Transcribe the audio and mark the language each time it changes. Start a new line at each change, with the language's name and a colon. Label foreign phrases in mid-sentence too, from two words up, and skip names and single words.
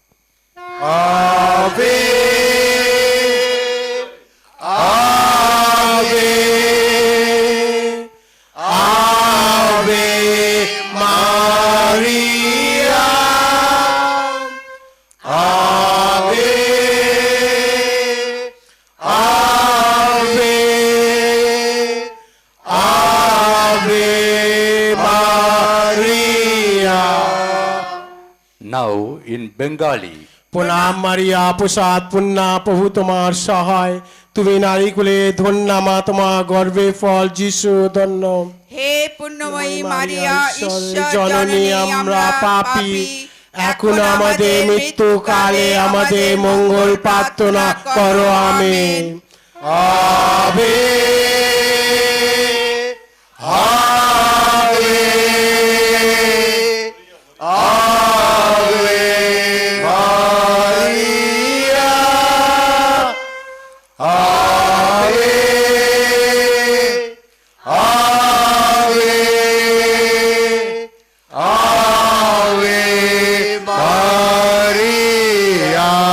Latin: Ave, Ave, Ave Maria, Ave, Ave, Ave Maria.
English: Now in Bengali.
Bangla: প্রণাম মারিয়া প্রসাদ পুণ্যা প্রভু তোমার সহায় তুমি নারী কুলে ধন্যা মা তোমার গর্ভে ফল যিশু ধন্য. হে পুণ্যময়ী মারিয়া ঈশ্বর জননী আমরা পাপী এখন আমাদের মৃত্যু কালে আমাদের মঙ্গল প্রার্থনা করো আমেন.
Latin: Ave, Ave, Ave Maria, Ave, Ave, Ave Maria.